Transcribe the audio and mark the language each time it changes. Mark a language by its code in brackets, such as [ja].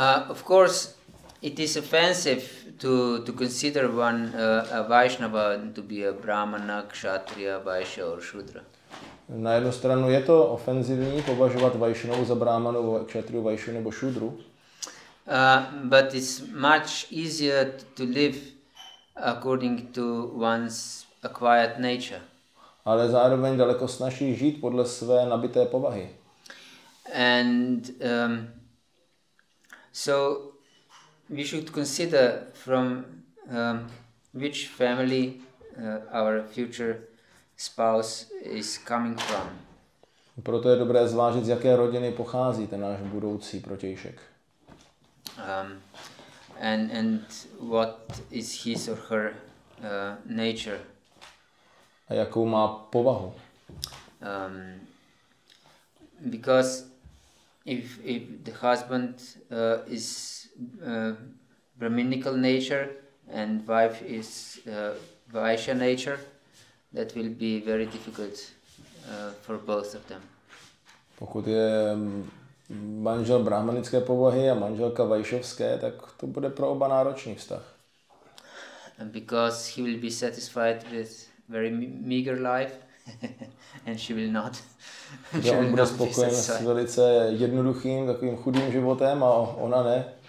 [en] Of course, it is offensive to consider one a Vaishnava to be a Brahmana, Kshatriya, Vaishya or Shudra. [cs] Na jednu stranu je to ofenzivní považovat Vajšnavu za Brahmanu, Kshatriyu, Vaishyu nebo Šudru. [en] But it's much easier to live according to one's acquired nature. [cs] Ale zároveň daleko snazší žít podle své nabité povahy. [en] And so we should consider from which family our future spouse is coming from. [cs] Proto je dobré zvážit, z jaké rodiny pochází ten náš budoucí protějšek. [en] And what is his or her nature. [cs] A jakou má povahu. [en] Because if the husband is Brahminical nature and wife is Vaishya nature, that will be very difficult for both of them. [cs] Pokud je manžel brahmanické povahy a manželka vajšovské, tak to bude pro oba náročný vztah. [en] Because he will be satisfied with very meager life and she will not. [cs] On bude spokojen s velice jednoduchým, takovým chudým životem a ona ne.